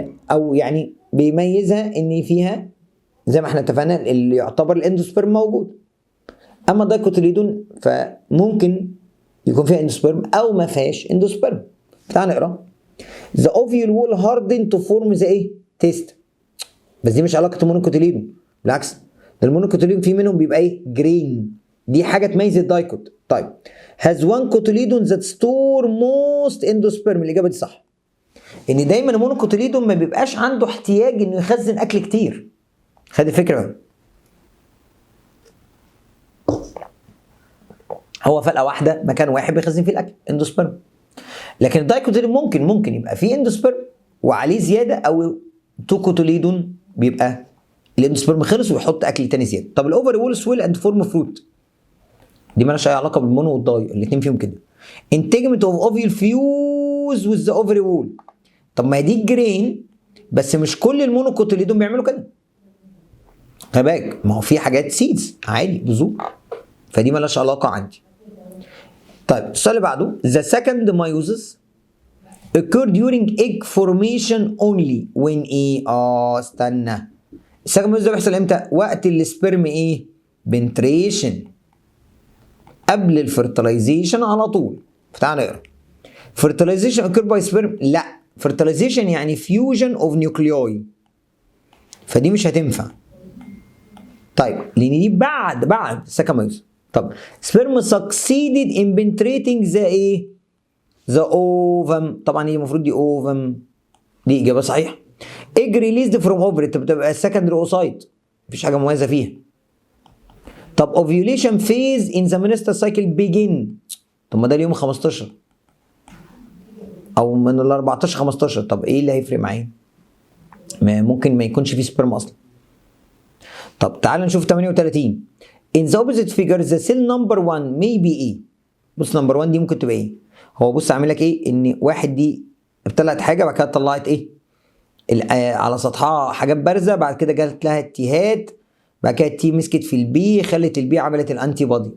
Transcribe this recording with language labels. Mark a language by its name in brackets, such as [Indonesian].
[Arabic] او يعني بيميزها ان فيها زي ما احنا اتفقنا اللي يعتبر الاندوسبرم موجود. اما الدايكوتيليدون فممكن يكون فيها اندوسبرم او ما فيهاش اندوسبرم. تعال نقرا. [English] The ovule will harden to form the [Arabic] ايه؟ تيست. بس دي مش علاقه المونوكوتيليدون، بالعكس ده المونوكوتيليدون في منهم بيبقى ايه؟ جرين. دي حاجه تميز الدايكوت. طيب [English] has one cotyledon that store most endosperm. [Arabic] الاجابه دي صح. ان دايما المونوكوتيليدون ما بيبقاش عنده احتياج انه يخزن اكل كتير. خد الفكره بقى. هو فلقه واحده مكان واحد بيخزن فيه الاكل اندوسبرم. لكن الدايكوتيليدون ممكن يبقى فيه اندوسبرم وعليه زياده، او توكوتيليدون بيبقى الاندوسبرم خلص ويحط اكل تاني زياده. طب [English] الاوفر wall swell and form fruit, [Arabic] دي مالهاش اي علاقه بالمونو والداي، الاثنين فيهم كده. [English] Integument of ovule fuse with the ovary wall. [Arabic] طب ما هي دي الجرين، بس مش كل المونوكوتيليدون بيعملوا كده. خلي بالك ما هو في حاجات سيدز عادي بذور، فدي مالهاش علاقه عندي. طيب السؤال اللي بعده [English] the second meiosis occur during egg formation only when [Arabic] ايه؟ استنى. السكند meiosis ده بيحصل امتى؟ وقت السبرم ايه؟ بنتريشن، قبل الفرتلايزيشن على طول. فتعال نقرا. [English] fertilization occur by sperm، [Arabic] لا [English] fertilization يعني fusion of nuclei، [Arabic] فدي مش هتنفع. طيب لان دي بعد سكاميوس. طب [English] sperm succeeded in penetrating the [Arabic] ايه؟ [English] the ovum. [Arabic] طبعا هي المفروض دي ovum، دي اجابه صحيحه. [English] egg released from ovary [Arabic] بتبقى [English] secondary oocyte، [Arabic] مفيش حاجه مميزه فيها. طب [English] ovulation phase in the menstrual cycle begin، [Arabic] طب ما ده اليوم 15 او من ال 14 15. طب ايه اللي هيفرق معايا؟ ممكن ما يكونش فيه سبرم اصلا. طب تعال نشوف 38. [English] in the opposite figure the cell number 1 may be [Arabic] ايه؟ بص نمبر 1 دي ممكن تبقى ايه؟ هو بص عامل لك ايه؟ ان واحد دي ابتلعت حاجه بعد كده طلعت ايه؟ على سطحها حاجات بارزه، بعد كده جات لها اتيهات، بعد كده التي مسكت في البي، خلت البي عملت الانتي بودي.